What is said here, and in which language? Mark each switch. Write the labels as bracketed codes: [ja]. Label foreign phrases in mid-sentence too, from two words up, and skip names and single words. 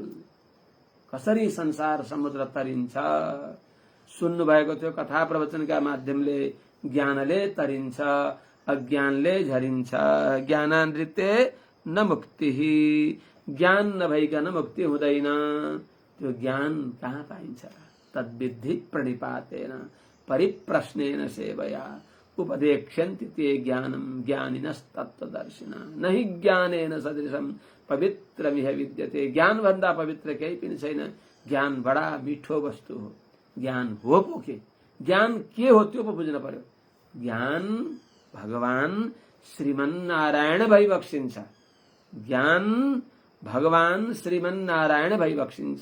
[ne] कसरी संसार समुद्र तरिन्छ सुन्नु भएको थियो। कथा प्रवचनका माध्यमले ज्ञानले तरिन्छ, अज्ञानले झरिन्छ। [sa] ज्ञानानृते न मुक्ति, [ne] ज्ञान नभइकन मुक्ति हुँदैन। त्यो ज्ञान कहाँ पाइन्छ? [sa] तद्विद्धि प्रणिपातेन, परिप्रश्नेन सेवया उपदेक्ष्यन्ति ते ज्ञानम ज्ञानिनस्तत्त्वदर्शिना नहि ज्ञानेन सदृशम पवित्रमिह विद्यते। [ne] ज्ञान भन्दा पवित्र केही पनि छैन। ज्ञान बडा मिठो वस्तु हो। ज्ञान हो पो के, ज्ञान के हो त्यो पो बुझ्न पर्यो। ज्ञान भगवान श्रीमन्नारायण भई बक्सिन्छ। ज्ञान भगवान श्रीमन्नारायण भई बक्सिन्छ।